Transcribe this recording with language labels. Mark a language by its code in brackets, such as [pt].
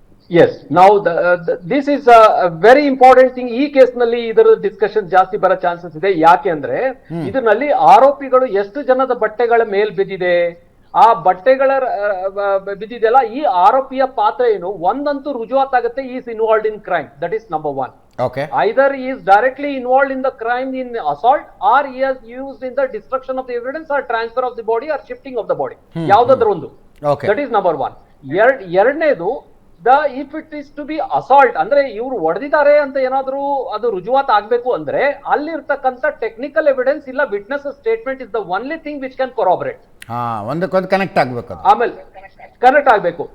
[en] Yes, ನಾವು this is a very important thing. [kn] ಈ case ನಲ್ಲಿ ಇದರ ಡಿಸ್ಕಷನ್ ಜಾಸ್ತಿ ಬರೋ ಚಾನ್ಸಸ್ ಇದೆ. ಯಾಕೆ ಅಂದ್ರೆ ಇದರಲ್ಲಿ ಆರೋಪಿಗಳು ಎಷ್ಟು ಜನದ ಬಟ್ಟೆಗಳ ಮೇಲ್ ಬಿದ್ದಿದೆ, ಆ ಬಟ್ಟೆಗಳ ಬಿದ್ದಿದೆಯಲ್ಲ, ಈ ಆರೋಪಿಯ ಪಾತ್ರ ಏನು ಒಂದಂತೂ ರುಜುವಾತಾಗುತ್ತೆ. [en] Is involved in crime, that is number one. Okay. Either he is directly involved in the crime in assault, or he has used in the destruction of the evidence or transfer of the body or shifting of the body. [kn] ಯಾವ್ದಾದ್ರು ಒಂದು. [en] Okay. That is number one. [kn] ಎರಡನೇದು, [en] if it is to be assault, [kn] ಅಂದ್ರೆ ಇವ್ರು ಹೊಡೆದಿದ್ದಾರೆ ಅಂತ ಏನಾದ್ರೂ ಅದು ರುಜುವಾತ್ ಆಗ್ಬೇಕು ಅಂದ್ರೆ ಅಲ್ಲಿರ್ತಕ್ಕಂಥ ಟೆಕ್ನಿಕಲ್ ಎವಿಡೆನ್ಸ್ ಇಲ್ಲ [en] Witness statement is the only thing which can corroborate. [kn] ಒಂದಕ್ಕೊಂದು ಕನೆಕ್ಟ್ ಆಗ್ಬೇಕು. ಆಮೇಲೆ ಕನೆಕ್ಟ್ ಆಗ್ಬೇಕು.